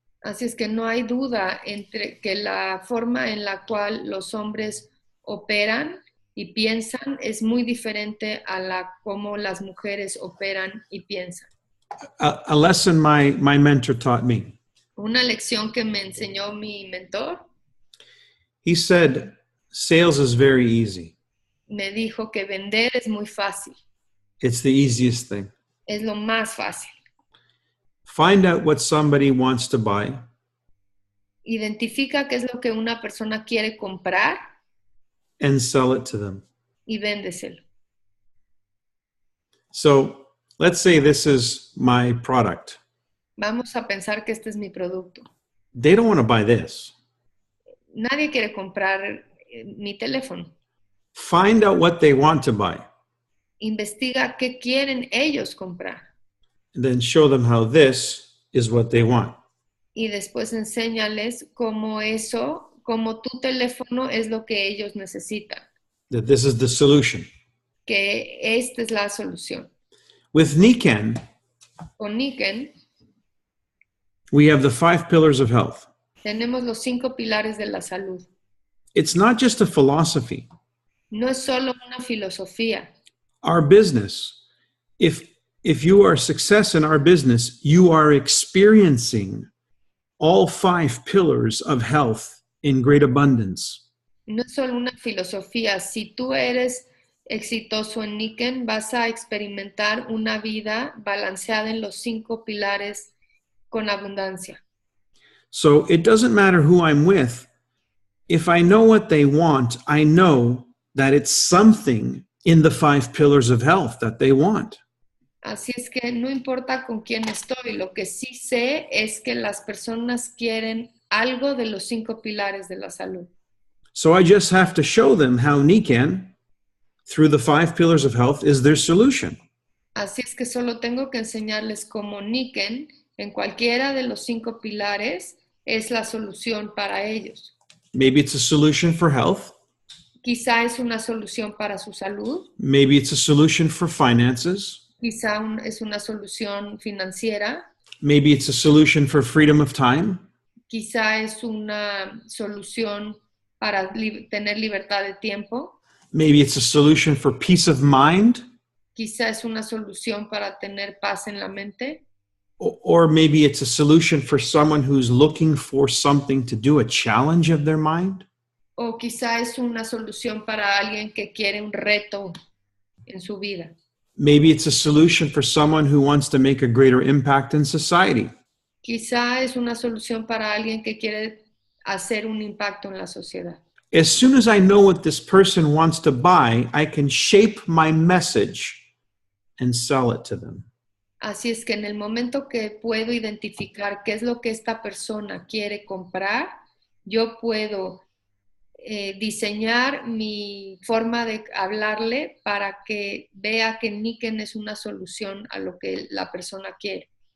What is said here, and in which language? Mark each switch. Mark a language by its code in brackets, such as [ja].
[es] Así es que no hay duda entre que la forma en la cual los hombres operan y piensan es muy diferente a la cómo las mujeres operan y piensan. [en] A lesson my mentor taught me. [es] Una lección que me enseñó mi mentor. [en] He said, sales is very easy. [es] Me dijo que vender es muy fácil. [en] It's the easiest thing. [es] Es lo más fácil. [en] Find out what somebody wants to buy. [es] Identifica qué es lo que una persona quiere comprar. [en] And sell it to them. [es] Y véndeselo. [en] So let's say this is my product. [es] Vamos a pensar que este es mi producto. [en] They don't want to buy this. [es] Nadie quiere comprar mi teléfono. [en] Find out what they want to buy. [es] investiga qué quieren ellos comprar [en] and then show them how this is what they want. [es] y después enséñales cómo tu teléfono es lo que ellos necesitan, [en] That this is the solution. [es] que esta es la solución. [en] With Nikken, [es] Con Nikken [en] we have the 5 pillars of health. [es] tenemos los 5 pilares de la salud. [en] It's not just a philosophy. [es] No es solo una filosofía. [en] Our business, if you are a success in our business, you are experiencing all 5 pillars of health in great abundance. [es] No es solo una filosofía. Si tú eres exitoso en Nikken, vas a experimentar una vida balanceada en los 5 pilares con abundancia. [en] So it doesn't matter who I'm with. If I know what they want, I know that it's something in the 5 pillars of health that they want. [es] Así es que no importa con quién estoy, lo que sí sé es que las personas quieren algo de los 5 pilares de la salud. [en] So I just have to show them how Nikken, through the 5 pillars of health, is their solution. [es] Así es que solo tengo que enseñarles cómo Nikken, en cualquiera de los 5 pilares, es la solución para ellos. [en] Maybe it's a solution for health. [es] Quizá es una solución para su salud. [en] Maybe it's a solution for finances. [es] Quizá es una solución financiera. [en] Maybe it's a solution for freedom of time. [es] Quizá es una solución para tener libertad de tiempo. [en] Maybe it's a solution for peace of mind. [es] Quizá es una solución para tener paz en la mente. [en] Or maybe it's a solution for someone who's looking for something to do, a challenge of their mind. [es] O quizá es una solución para alguien que quiere un reto en su vida. [en] Maybe it's a solution for someone who wants to make a greater impact in society. [es] Quizá es una solución para alguien que quiere hacer un impacto en la sociedad. [en] As soon as I know what this person wants to buy, I can shape my message and sell it to them. [es] Así es que en el momento que puedo identificar qué es lo que esta persona quiere comprar, yo puedo diseñar mi forma de hablarle para que vea que Nikken es una solución a lo que la persona quiere.